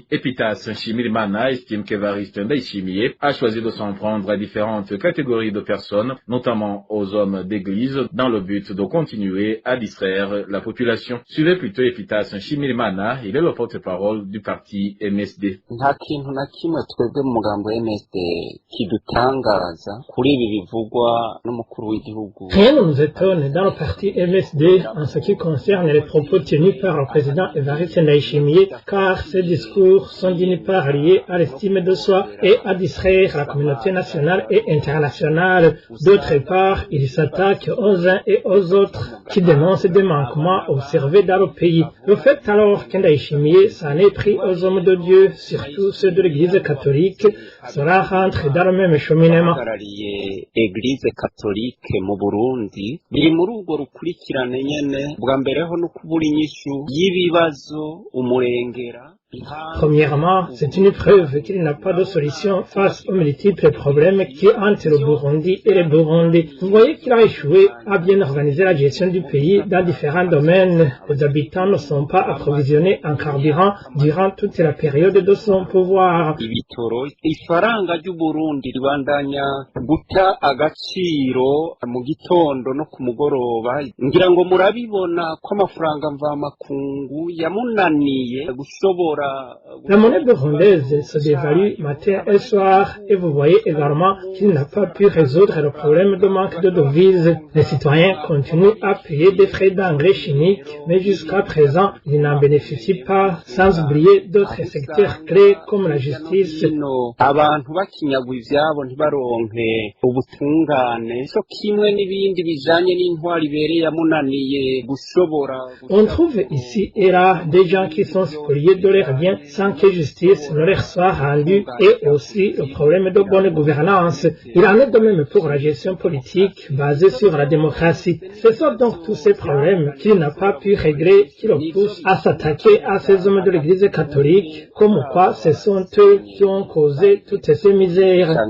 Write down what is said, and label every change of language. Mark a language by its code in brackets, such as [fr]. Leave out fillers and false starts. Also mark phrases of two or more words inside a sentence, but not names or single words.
[fr] Epitas Nshimirimana estime qu'Évariste Ndayishimiye a choisi de s'en prendre à différentes catégories de personnes, notamment aux hommes d'église, dans le but de continuer à distraire la population. Suivez plutôt Epitas Nshimirimana, il est le porte-parole du parti MSD. [rn] Nta kintu na kimwe twebwe mu mugambo MSD kidutangaza kuri ibi bivugwa n'umukuru w'igihugu. [fr] Rien ne nous étonne dans le parti MSD en ce qui concerne les propos tenus par le président Évariste Ndayishimiye, car ces discours sont d'une part liés à l'estime de soi et à distraire la communauté nationale et internationale. D'autre part, il s'attaque aux uns et aux autres qui dénoncent des manquements observés dans le pays. Le fait alors qu'Ndayishimiye s'en est pris aux hommes de Dieu, surtout ceux de l'Église catholique, cela rentre dans le même cheminement. Église catholique [rn] mu Burundi biri muri urwo rukurikirane nyene bwa mbere ho no kubura inyishu y'ibibazo umurengera. [fr] Premièrement, c'est une preuve qu'il n'a pas de solution face aux multiples problèmes qui hantent le Burundi et les Burundis. Vous voyez qu'il a échoué à bien organiser la gestion du pays dans différents domaines. Les habitants ne sont pas approvisionnés en carburant durant toute la période de son pouvoir. [rn] Ibitoro ifaranga ry'u Burundi ribandanya guta agaciro mu gitondo no ku mugoroba. Ngira ngo murabibona ko amafaranga mva makungu yamunaniye gushobora. [fr] La monnaie burundaise se dévalue matin et soir et vous voyez également qu'il n'a pas pu résoudre le problème de manque de devises. Les citoyens continuent à payer des frais d'engrais chimiques, mais jusqu'à présent, ils n'en bénéficient pas, sans oublier d'autres secteurs clés comme la justice. [rn] Abantu bakinyagwa ivyabo ntibaronke ubutungane so kimwe n'ibindi bijanye n'intwari ibereye yamunaniye gushobora. [fr] On trouve ici et là des gens qui sont spoliés de leur bien sans que justice ne leur soit rendue et aussi le problème de bonne gouvernance. Il en est de même pour la gestion politique basée sur la démocratie. Ce sont donc tous ces problèmes qu'il n'a pas pu régler qui le poussent à s'attaquer à ces hommes de l'Église catholique, comme quoi ce sont eux qui ont causé toutes ces misères.